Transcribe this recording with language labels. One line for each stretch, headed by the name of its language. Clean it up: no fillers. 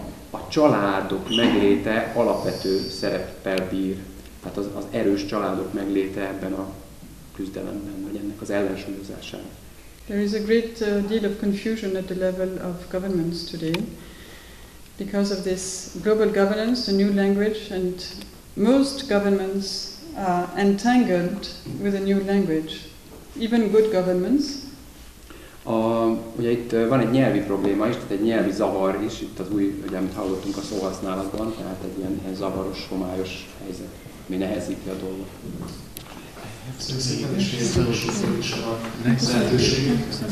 Hungarian: A családok megléte alapvető szereppel bír. Tehát az erős családok megléte ebben a küzdelemben, vagy ennek az ellensúlyozásában.
English: There is a great deal of confusion at the level of governments today because of this global governance, the new language, and most governments are entangled with a new language, even good governments.
Hungarian: Ugye itt van egy nyelvi probléma is, tehát egy nyelvi zavar is, itt az új, ugye, amit hallottunk a szóhasználatban, tehát egy ilyen zavaros, homályos helyzet, ami nehezíti a dolgot. Szépen és részletesen is a lehetőségek.